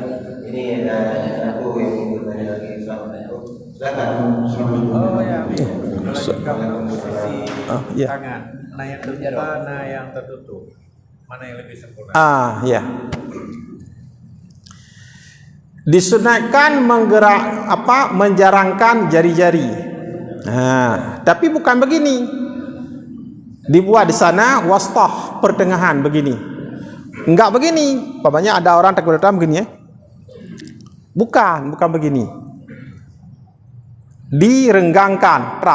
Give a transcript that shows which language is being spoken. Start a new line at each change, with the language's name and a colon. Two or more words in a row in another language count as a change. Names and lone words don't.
Indonesian: Ini ada satu yang ingin bertanya lagi, Ustaz. Silakan. Oh ya. Kalau posisi ya. tangan, mana yang terbuka, mana yang tertutup, mana yang lebih sempurna? Ya. Disunatkan menjarangkan jari-jari. Tapi bukan begini. Dibuat di sana wastah, pertengahan begini. Enggak begini. Banyak ada orang takut datang begini ya. Bukan begini. Direnggangkan, trap.